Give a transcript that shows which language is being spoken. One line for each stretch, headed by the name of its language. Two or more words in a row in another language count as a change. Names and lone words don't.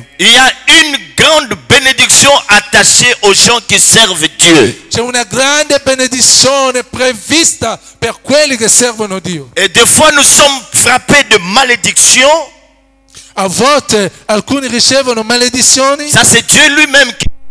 French: Il y a une grande bénédiction attachée aux gens qui servent Dieu.
Italian: C'è una grande benedizione prevista per quelli che servono Dio.
French: Et des fois, nous sommes frappés de malédiction.
Italian: A volte alcuni ricevono maledizioni.
French: Ça, c'est Dieu lui-même qui...